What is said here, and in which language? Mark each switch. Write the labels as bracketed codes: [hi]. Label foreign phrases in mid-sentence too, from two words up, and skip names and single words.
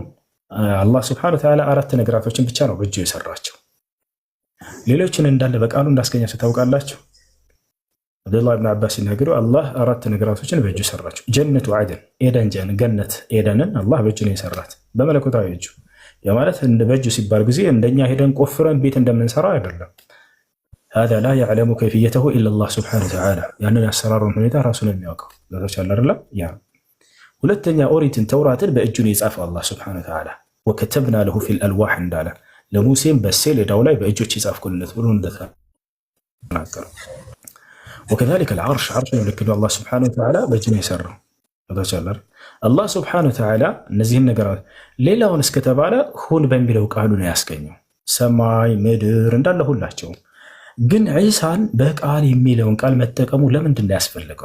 [am] አላህ [ar] سبحانه وتعالى [am] 4 ነገራቶችን ብቻ ነው በእጁ የሰራቸው። ሌሎችን እንዳለ በቃሉ እንዳስገኛቸው ታውቃላችሁ። አብዱላህ ብን አባስ ሲናገሩ አላህ 4 ነገራቶችን በእጁ ሰራቸው። [ar] جنة عدن [am] ገነት ኤደንን አላህ በእጁ ነው የሰራት በመለኮታዊ እጁ። ያ ማለት በእጁ ሲባል ጊዜ እንደኛ ሄደን ቆፍረን ቤት እንደምንሰራ አይደለም። [ar] هذا لا يعلم كيفيته الا الله سبحانه وتعالى። [am] ያንን ያሰራሩን ሁኔታ ራሱ ነው የሚያውቀው። ለተቻለ አይደለ? ያ ሁለተኛ ኦሪትን ተውራትን በእጁ ነው የጻፈው አላህ [ar] سبحانه وتعالى። وكتبنا له في الالواح [am] እንዳለ ለሙሴም በሰሌዳው ላይ በእጆች የጻፍኩለት ብሎ እንደተናገረ። [ar] وكذلك العرش عرش [am] ልክ ነው አላህ [ar] سبحانه وتعالى [am] በእጁ ነው የሰራው። ለተቻለ አላህ [ar] سبحانه وتعالى [am] እነዚህን ነገራት ሌላውን እስከተባለ ሁን በሚለው ቃሉ ነው ያስገኘው። ሰማይ ምድር እንዳለ ሁላቸው። ግን ዒሳን በቃል የሚለውን ቃል መጠቀሙ ለምንድን ነው ያስፈልገው?